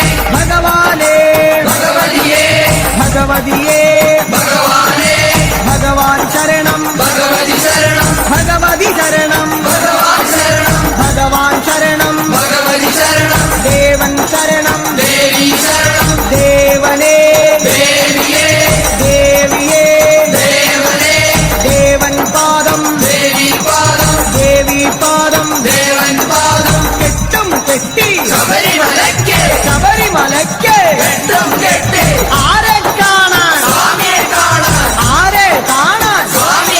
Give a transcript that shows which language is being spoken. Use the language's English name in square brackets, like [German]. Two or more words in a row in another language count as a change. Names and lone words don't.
[Tamil] பகவானே பகவதியே பகவதியே பகவானே பகவான் சரணம் பகவதி சரணம் பகவதி சரணம் பகவான் சரணம் பகவான் சரணம் பகவதி சரணம் தேவன் சரணம் தேவி சரணம் தேவனே தேவியே தேவியே தேவனே தேவன் பாதம் தேவி பாதம் தேவி பாதம் தேவன் பாதம் கெட்டும் கெட்டி [Malayalam] ശബരിമലയ്ക്ക് ശബരിമലയ്ക്ക് കെട്ടും കെട്ടി ആരെ കാണാൻ സ്വാമിയെ കാണാൻ ആരെ കാണാൻ